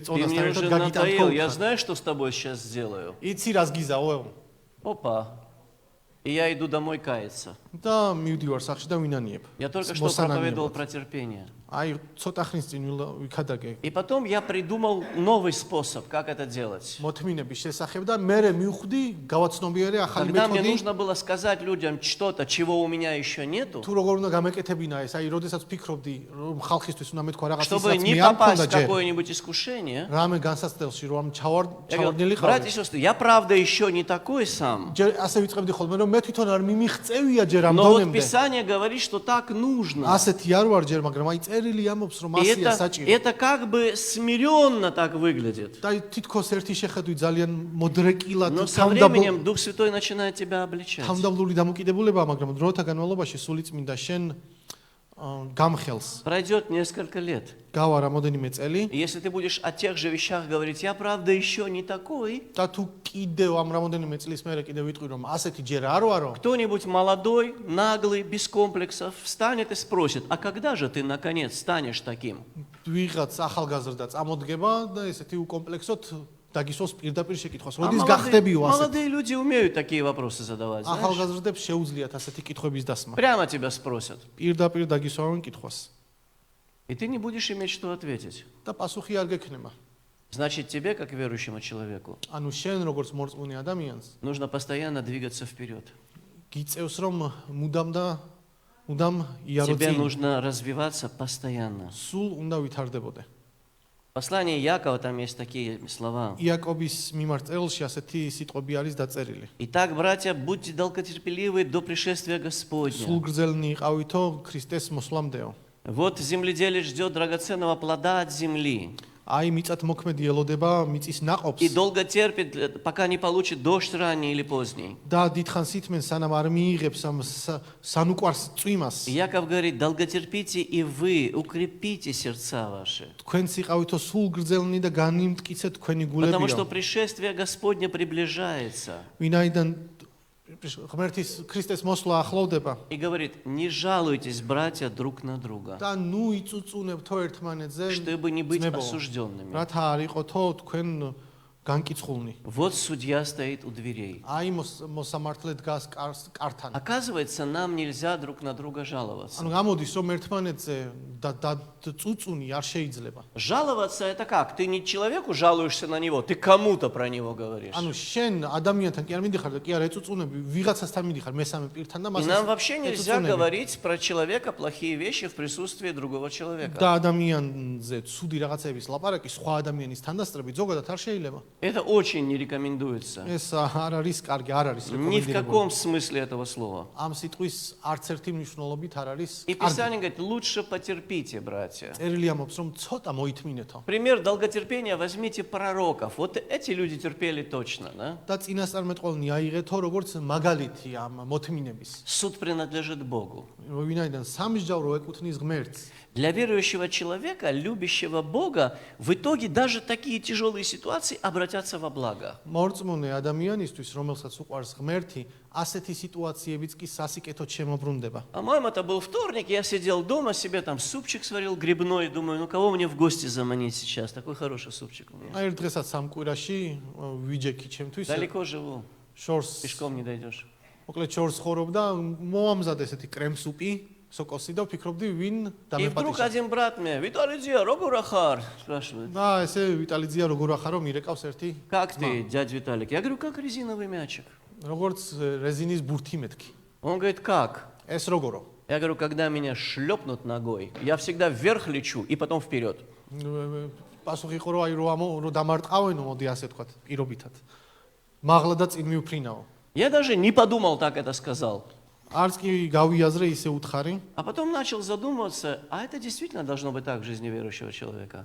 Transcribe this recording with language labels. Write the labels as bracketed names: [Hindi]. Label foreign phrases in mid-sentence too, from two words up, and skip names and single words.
[Russian] Ты мне [Georgian] წონასთან [Russian] уже [Georgian] ერთად [Russian] надоел, я [Georgian] გაგიტანხო. [Russian] знаю, что с тобой сейчас сделаю. [Georgian] იცი რას გიზაო? [Russian] Опа. И я иду домой каяться. [Georgian] და მივდივარ სახში და ვინანიებ. [Russian] Я только что проповедовал про терпение. [Georgian] აი, ცოტა ხნის წინ ვიქადაგე [Russian] И потом я придумал новый способ, как это делать. [Georgian] მოთმინების შესახებ და მე მივხვდი გავაცნობიერე ახალი [Russian] Когда мне [Georgian] მეთოდი. [Russian] нужно было сказать людям что-то, чего у меня еще нету, [Georgian] თუ როგორ უნდა გამეკეთებინა ეს, აი, როდესაც ვფიქრობდი, რომ ხალხისთვის უნდა მეთქვა რაღაც [Russian] чтобы [Georgian] ისაც [Russian] не [Georgian] მე არ [Russian] попасть [Georgian] მქონდა [Russian] в [Georgian] ჯერ. [Russian] какое-нибудь искушение, [Georgian] რამე განსაცდელში რომ [Russian] я [Georgian] ჩავარდნილი [Russian] говорю: братья и [Georgian] ხარ. [Russian] сестры, я правда еще не такой сам. [Georgian] ჯერ ასე ვიწყებდი ხოლმე, რომ მე თვითონ არ მიმიღწევია ჯერ ამ [Russian] Но вот [Georgian] დონემდე. [Russian] Писание говорит, что так нужно. [Georgian] ასეთი არ ვარ ჯერ, მაგრამ აი წერილი ამბობს, რომ [Russian] И [Georgian] ასია საჭირო. [Russian] это как бы смиренно так выглядит. [Georgian] და თითქოს ერთი შეხედვით ძალიან მოდრეკილად [Russian] Но со временем Дух Святой начинает тебя обличать. [Georgian] თამდაბლული დამოკიდებულებაა, მაგრამ დროთა განმავლობაში სულიწმინდა შენ გამხელს. [Russian] Пройдет несколько лет. [Georgian] გავა რამოდენიმე წელი [Russian] И если ты будешь о тех же вещах говорить: я правда еще не такой, [Georgian] და თუ კიდევ ამ რამოდენიმე წლის მერე კიდევ ვიტყვი რომ ასეთი ჯერ არ ვარო, [Russian] кто-нибудь молодой, наглый, без комплексов встанет и спросит: а когда же ты наконец станешь таким? [Georgian] ვიღაც ახალგაზრდა წამოდგება და ესეთი უკომპლექსოთ დაგისვას პირდაპირ შეკითხვას. [Russian] А [Georgian] როდის გახდებიო ასეთი? [Russian] молодые люди умеют такие вопросы задавать, знаешь? [Georgian] ახალგაზრდებს შეუძლიათ ასეთი კითხვების დასმა. [Russian] Прямо тебя спросят. [Georgian] პირდაპირ დაგისვავენ კითხვას [Russian] И ты не будешь иметь что ответить. [Georgian] და პასუხი არ გექნება. [Russian] Значит, тебе, как верующему человеку, [Georgian] ანუ შენ როგორც მორწმუნე ადამიანს [Russian] нужно постоянно двигаться вперед. [Georgian] გიწევს რომ მუდამ იარო [Russian] Тебе [Georgian] წინ. [Russian] нужно развиваться постоянно. [Georgian] სულ უნდა ვითარდებოდე. [Russian] В послании Якова там есть такие слова. [Georgian] იაკობის მიმართ წერილში ასეთი სიტყვები არის დაწერილი. [Russian] Итак, братья, будьте долготерпеливы до пришествия Господня. [Georgian] სულგრძელნი იყავითო ქრისტეს მოსვლამდეო. [Russian] Вот земледелец ждет драгоценного плода от земли [Georgian] აი მიწათ მოქმედი ელოდება მიწის ნაყოფს [Russian] и долго терпит, пока не получит дождь ранний или поздний. [Georgian] და დიდხანს ითმენ სანამ არ მიიღებს ამ სანუკვარს წვიმას. [Russian] Яков говорит: долготерпите и вы, укрепите сердца ваши. [Georgian] თქვენც იყავითო სულგრძელნი და განიმტკიცეთ თქვენი [Russian] Потому что [Georgian] გულებიო. [Russian] пришествие Господня приближается. [Georgian] ვინაიდან ღმერთის ქრისტეს მოსვლა ახლოვდება [Russian] И говорит: не жалуйтесь, братья, друг на друга, [Georgian] და ნუ იწუწუნებთო ერთმანეთზე [Russian] чтобы не быть [Georgian] ძმებო. [Russian] осужденными. [Georgian] რათა არ იყოთო თქვენ განკიცხულნი. [Russian] Вот судья стоит у дверей. [Georgian] აი მოსამართლე დგას კართან. [Russian] Оказывается, нам нельзя друг на друга жаловаться. [Georgian] ანუ გამოდის რომ ერთმანეთზე და წუწუნი არ შეიძლება. [Russian] Жаловаться это как? Ты не человеку жалуешься на него, ты кому-то про него говоришь. [Georgian] ანუ შენ ადამიანთან კი არ მიდიხარ და კი არ ეწუწუნები, ვიღაცასთან мидიხარ მესამე პირთან და [Russian] И [Georgian] მას [Russian] нам вообще нельзя говорить про человека плохие вещи в присутствии другого человека. [Georgian] და ადამიანზე ცუდი რაღაცების ლაპარაკი სხვა ადამიანის თანდასწრებით ზოგადად არ შეიძლება. [Russian] Это очень не рекомендуется. [Georgian] ეს არ არის კარგი, არ არის [Russian] Ни в [Georgian] რეკომენდირებული. [Russian] каком смысле этого слова. [Georgian] ამ სიტყვის არც ერთი მნიშვნელობით არ არის [Russian] И [Georgian] კარგი. [Russian] Писание говорит, лучше потерпите, братья. [Georgian] წერილი ამბობს რომ ცოტა მოითმინეთო. [Russian] Пример долготерпения возьмите пророков. Вот эти люди терпели точно, да? [Georgian] და წინასწარმეტყველნი აიღეთო როგორც მაგალითი ამ მოთმინების. [Russian] Суд принадлежит Богу. [Georgian] ვინაიდან სამსჯავრო ეკუთვნის ღმერთს. [Russian] Для верующего человека, любящего Бога, в итоге даже такие тяжелые ситуации обратятся во благо. [Georgian] მორწმუნე ადამიანისთვის, რომელსაც უყვარს ღმერთი, ასეთი სიტუაციებიც კი სასიკეთოდ შემოbrunდება. [Russian] По-моему, это был вторник, я сидел дома, себе там супчик сварил грибной, думаю, ну кого мне в гости заманить сейчас? Такой хороший супчик у меня. [Georgian] აი ერთ დღესაც სამკვირაში ვიჯექი ჩემთვის [Russian] Далеко живу, [Georgian] შორს [Russian] пешком не дойдешь. [Georgian] მოკლედ შორს ხორობ და მოამზადე ესეთი კრემსუპი, სოკოსი და ვფიქრობდი ვინ [Russian] И вдруг [Georgian] დამეპატიჟა. [Russian] один брат мне, Виталий Дзия, Рогурахар, спрашивает. [Georgian] და ესე ვიტალიძია როგორ ახარო მირეკავს ერთი. [Russian] Как ты, дядя Виталик? Я говорю, как резиновый мячик. [Georgian] როგორც რეზინის ბურთი მეთქი. [Russian] Он говорит, как? [Georgian] ეს როგორო? [Russian] Я говорю, когда меня шлепнут ногой, я всегда вверх лечу и потом вперед. [Georgian] პასუხი იყო რომ აი რომ დამარტყავენო, მოდი ასე თქვათ, პირობითად. მაღლა და წინ მივფრინაო. [Russian] Я даже не подумал, так это сказал. [Georgian] არც კი გავიაზრე ისე უთხარი. [Russian] А потом начал задумываться, а это действительно должно быть так в жизни верующего человека.